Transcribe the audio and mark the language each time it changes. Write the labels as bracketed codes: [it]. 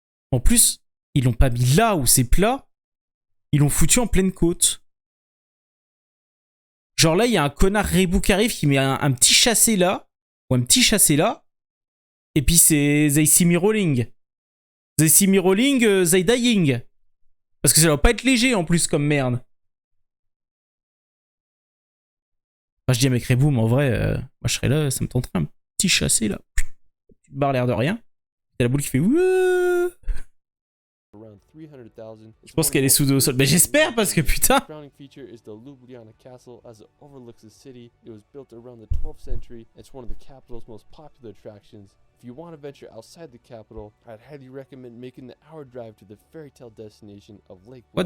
[fr] En plus, ils l'ont pas mis là où c'est plat. Ils l'ont foutu en pleine côte. Genre là, il y a un connard rebou qui arrive qui met un petit chassé là. Ou un petit chassé là. Et puis c'est [en] They See Me Rolling. They See Me Rolling, They Dying. [fr] Parce que ça doit pas être léger en plus comme merde. Enfin, je dis à mec rebou, mais en vrai, moi je serais là, ça me tenterait un petit chassé là. Tu te barres l'air de rien. Et la boule qui fait wouh. Je pense qu'elle est soudée au sol. Mais j'espère parce que putain. [en] Feature is the Ljubljana Castle as it overlooks the city. It was built around the 12th century. It's one of the capital's most popular attractions. If you want to venture outside the capital, I'd highly recommend making the hour drive to the fairy tale destination of Lake Blood.